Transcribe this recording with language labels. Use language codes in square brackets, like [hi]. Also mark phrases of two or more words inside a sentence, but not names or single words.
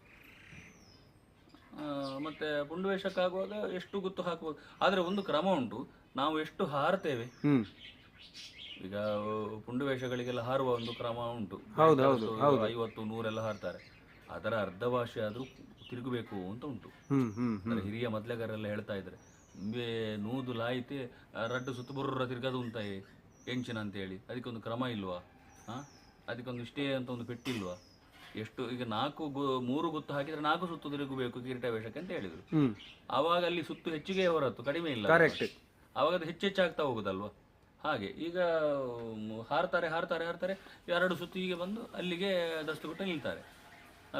[kn] ಮತ್ತೆ ಪುಂಡು ವೇಷಕ್ಕಾಗುವಾಗ ಎಷ್ಟು ಗುತ್ತು ಹಾಕಬಹುದು. ಆದ್ರೆ ಒಂದು ಕ್ರಮ ಉಂಟು, ನಾವು ಎಷ್ಟು ಹಾರ್ತೇವೆ. ಈಗ ಪುಂಡು ವೇಷಗಳಿಗೆಲ್ಲ ಹಾರುವ ಒಂದು ಕ್ರಮ ಉಂಟು. 50, 100 ಎಲ್ಲ ಹಾರ್ತಾರೆ. ಅದರ ಅರ್ಧ ಭಾಷೆ ಆದ್ರೂ ತಿರುಗಬೇಕು ಅಂತ ಉಂಟು. ಹಿರಿಯ ಮೊದ್ಲೆಗಾರೆಲ್ಲ ಹೇಳ್ತಾ ಇದ್ರೆ [tcy] ನೂದು ಲಾಯಿತೆ ರಡ್ಡು ಸುತ್ತು ಬುರ್ರ ತಿರ್ಗದು ಉಂಟಾಯಿ ಎಂಚಿನ [kn] ಅಂತ ಹೇಳಿ. ಅದಕ್ಕೊಂದು ಕ್ರಮ ಇಲ್ವಾ? ಅದಕ್ಕೊಂದು ಇಷ್ಟೇ ಅಂತ ಒಂದು ಪೆಟ್ಟಿಲ್ವಾ? ಎಷ್ಟು ಈಗ 3 ಗುತ್ತು ಹಾಕಿದ್ರೆ 4 ಸುತ್ತು ತಿರುಗಬೇಕು ಕಿರೀಟ ವೇಷಕ್ಕೆ ಅಂತ ಹೇಳಿದ್ರು. ಆವಾಗ ಅಲ್ಲಿ ಸುತ್ತು ಹೆಚ್ಚಿಗೆ ಹೊರತು ಕಡಿಮೆ ಇಲ್ಲ. ಆವಾಗ ಅದು ಹೆಚ್ಚೆಚ್ಚಾಗ್ತಾ ಹೋಗುದಲ್ವಾ? ಹಾಗೆ ಈಗ ಹಾರ್ತಾರೆ 2 ಸುತ್ತು ಹೀಗೆ ಬಂದು ಅಲ್ಲಿಗೆ ದಸ್ತು ಕೊಟ್ಟು ನಿಲ್ತಾರೆ ಅಲ್ಲ.